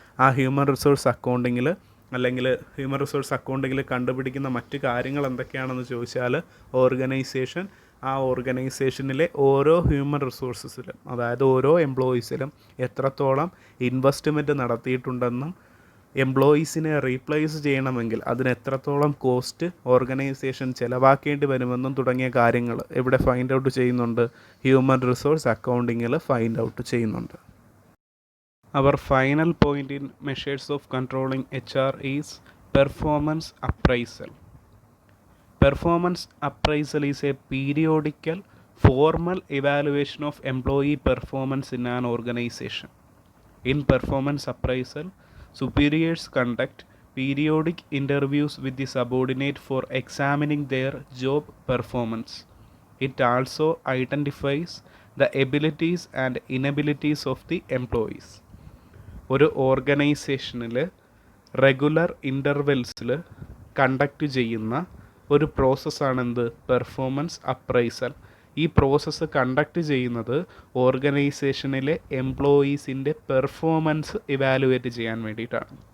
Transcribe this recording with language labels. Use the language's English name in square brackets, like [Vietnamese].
[Malayalam] ആ human resource അക്കൗണ്ടിങ്ങിൽ അല്ലെങ്കിൽ human resource അക്കൗണ്ടിങ്ങിൽ കണ്ടുപിടിക്കുന്ന മറ്റ് കാര്യങ്ങൾ എന്തൊക്കെയാണെന്ന് ചോദിച്ചാൽ ഓർഗനൈസേഷൻ ആ ഓർഗനൈസേഷനിലെ ഓരോ ഹ്യൂമൻ റിസോഴ്സസിലും, അതായത് ഓരോ എംപ്ലോയീസിലും എത്രത്തോളം ഇൻവെസ്റ്റ്മെൻറ്റ് നടത്തിയിട്ടുണ്ടെന്നും എംപ്ലോയീസിനെ റീപ്ലേസ് ചെയ്യണമെങ്കിൽ അതിന് എത്രത്തോളം കോസ്റ്റ് ഓർഗനൈസേഷൻ ചിലവാക്കേണ്ടി വരുമെന്നും തുടങ്ങിയ കാര്യങ്ങൾ ഇവിടെ ഫൈൻഡ് ഔട്ട് ചെയ്യുന്നുണ്ട്. ഹ്യൂമൻ റിസോഴ്സ് അക്കൗണ്ടിങ്ങിൽ ഫൈൻഡ് ഔട്ട് ചെയ്യുന്നുണ്ട്. [English] അവർ final point in measures of controlling HR is performance appraisal. Performance appraisal is a periodical formal evaluation of employee performance in an organization. In performance appraisal, superiors conduct periodic interviews with the subordinate for examining their job performance. It also identifies the abilities and inabilities of the employees. [Malayalam] ഒരു ഓർഗനൈസേഷനിൽ regular ഇൻ്റർവെൽസിൽ conduct ചെയ്യുന്ന ഒരു പ്രോസസ്സാണ് എന്ത്? Performance appraisal. ഈ process conduct ചെയ്യുന്നത് ഓർഗനൈസേഷനിലെ എംപ്ലോയീസിൻ്റെ performance evaluate ചെയ്യാൻ വേണ്ടിയിട്ടാണ്.